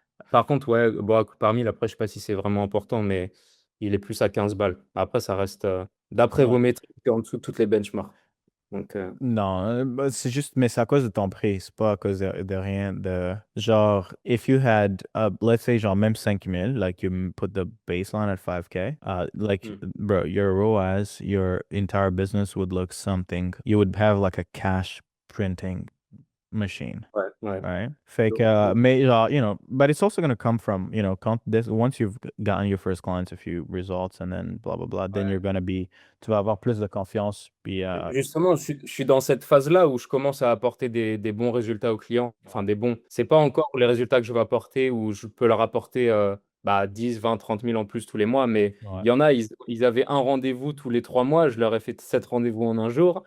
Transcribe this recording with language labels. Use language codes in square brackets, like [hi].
[fr] Par contre, ouais, bon, par 1000, après, je sais pas si c'est vraiment important, mais il est plus à 15 balles. Après, ça reste, d'après vos Ouais. métriques, en dessous de toutes les benchmarks. Donc, Non, bah, c'est juste, mais c'est à cause de ton prix, c'est pas à cause de rien de, genre, [en] if you had, let's say, [fr] genre, même 5 000, like, [en] put the baseline at 5K, [fr] like, mmh. [en] bro, your ROAS, your entire business would look something, you would have, like, a cash printing machine. [fr] Ouais, ouais. [en] Right. Fake, mais genre, but it's also going to come from, once you've gotten your first clients, a few results, and then blah, blah, blah, then [fr] Ouais. [en] you're going to [fr] tu vas avoir plus de confiance, puis, Justement, je suis dans cette phase-là où je commence à apporter des bons résultats aux clients. Enfin, des bons. C'est pas encore les résultats que je vais apporter où je peux leur apporter 10, 20, 30 000 en plus tous les mois. Mais ouais, il y en a, ils avaient un rendez-vous tous les 3 mois. Je leur ai fait 7 rendez-vous en un jour.